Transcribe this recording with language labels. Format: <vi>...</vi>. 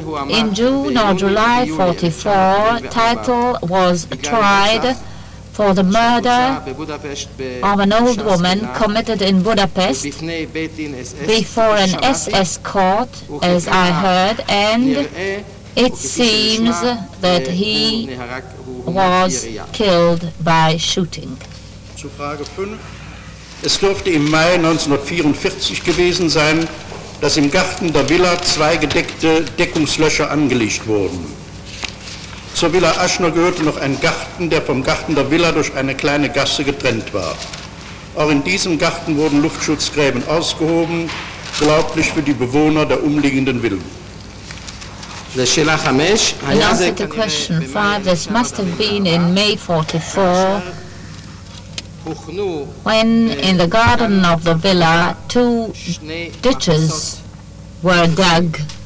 <en>In June or July 44, Teitel was tried for the murder of an old woman committed in Budapest before an SS court, as I heard, and it seems that he was killed by shooting.</en> <de>Zu Frage 5. Es dürfte im Mai 1944 gewesen sein, dass im Garten der Villa 2 gedeckte Deckungslöcher angelegt wurden. Zur Villa Aschner gehörte noch ein Garten, der vom Garten der Villa durch eine kleine Gasse getrennt war. Auch in diesem Garten wurden Luftschutzgräben ausgehoben, glaublich für die Bewohner der umliegenden Villen.</de> <en>In answer to question 5, this must have been in May 44, when in the garden of the villa 2 ditches were dug.</en>